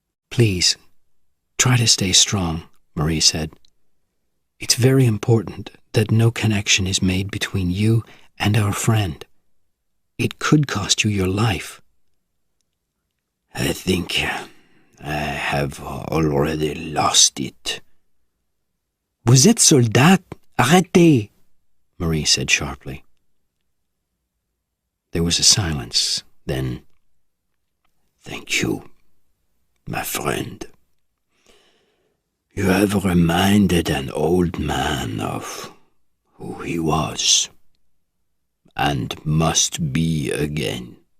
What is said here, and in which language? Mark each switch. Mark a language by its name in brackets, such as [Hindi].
[English] "Please, try to stay strong," Marie said. "It's very important that no connection is made between you and our friend. It could cost you your life." "I think I have already lost it." [French] "Vous êtes soldat, arrêtez," [English] Marie said sharply. There was a silence, then, "Thank you, my friend. You have reminded an old man of who he was, and must be again."